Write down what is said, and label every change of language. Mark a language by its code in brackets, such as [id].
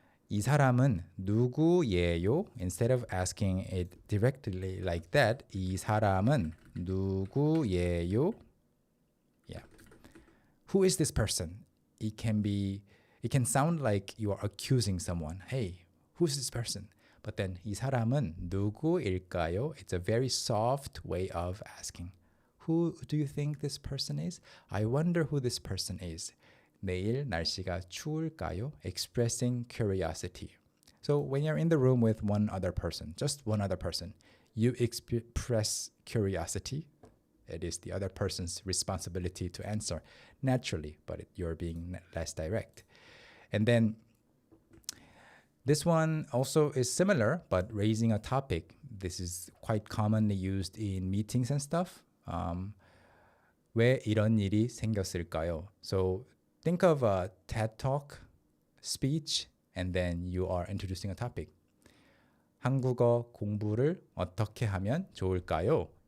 [ko] 이 사람은 누구예요? [en] Instead of asking it directly like that, [ko] 이 사람은 누구예요? [en] Yeah. Who is this person? It can sound like you are accusing someone. Hey, who's this person? But then [ko] 이 사람은 누구일까요? [en] It's a very soft way of asking. Who do you think this person is? I wonder who this person is. [ko] 내일 날씨가 추울까요? [en] Expressing curiosity. So when you're in the room with one other person, just one other person, you express curiosity. It is the other person's responsibility to answer naturally, but you're being less direct. And then this one also is similar, but raising a topic. This is quite commonly used in meetings and stuff. [ko] 왜 이런 일이 생겼을까요? [en] So think of a TED Talk speech, and then you are introducing a topic. [ko] 한국어 공부를 어떻게 하면 좋을까요?